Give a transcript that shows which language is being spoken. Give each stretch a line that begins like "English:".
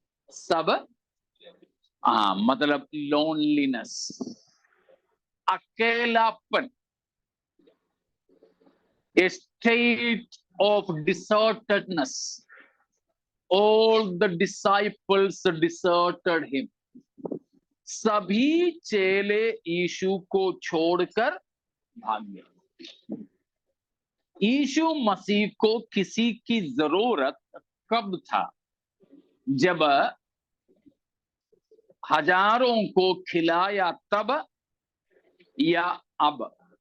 Hindi: सब मतलब लोनलीनेस, अकेलापन,
English: a state of desertedness. All the disciples deserted him.
Hindi: सभी चेले यीशु को छोड़कर भाग गए। यीशु मसीह को किसी की जरूरत कब था? जब हजारों को खिलाया तब, या अब?